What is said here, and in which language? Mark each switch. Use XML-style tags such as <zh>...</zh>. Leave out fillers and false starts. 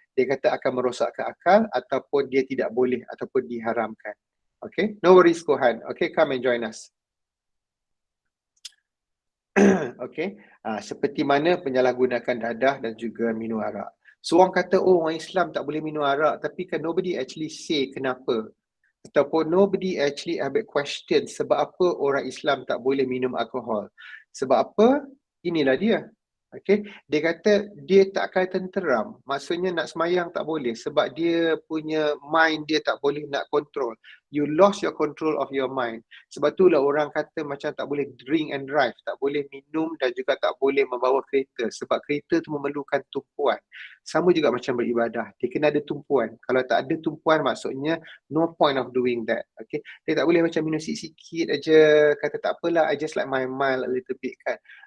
<ms>Dia kata akan merosakkan akal ataupun dia tidak boleh ataupun diharamkan.</ms> <en>Okay, no worries Kohan. Okay, come and join us.</en> <ms>Okay, seperti mana penyalahgunakan dadah dan juga minum arak. So orang kata, oh orang Islam tak boleh minum arak, tapi kan nobody actually say kenapa. Ataupun nobody actually have a question sebab apa orang Islam tak boleh minum alkohol. Sebab apa? Inilah dia. Okay, dia kata dia tak akan tenteram. Maksudnya nak semayang tak boleh sebab dia punya mind dia tak boleh nak control.</ms> <en>You lost your control of your mind.</en> <ms>Sebab itulah orang kata macam tak boleh drink and drive, tak boleh minum dan juga tak boleh membawa kereta. Sebab kereta tu memerlukan tumpuan. Sama juga macam beribadah. Dia kena ada tumpuan. Kalau tak ada tumpuan maksudnya no point of doing that. Okay, dia tak boleh macam minum sikit-sikit aja, kata tak apalah, I just like my mind a little bit kan.</ms>